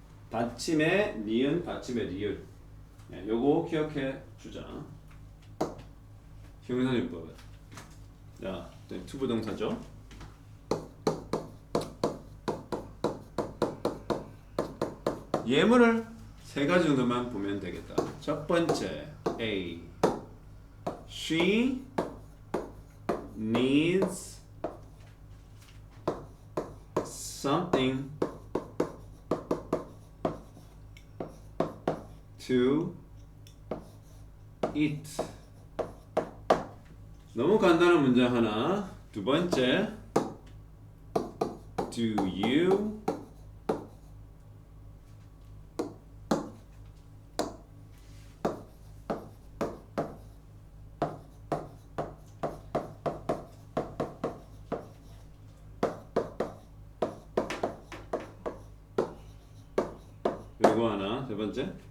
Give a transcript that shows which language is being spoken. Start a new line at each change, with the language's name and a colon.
Korean: 받침의 니은, 받침의 리을. 네, 요거 기억해 주자. 형용사 용법은. 자, 투부동사죠. 예문을 세 가지 정도만 보면 되겠다. 첫 번째, A.
English: She needs something to eat.
Korean: 너무 간단한 문제 하나. 두 번째, do you 그리고 하나, 세 번째.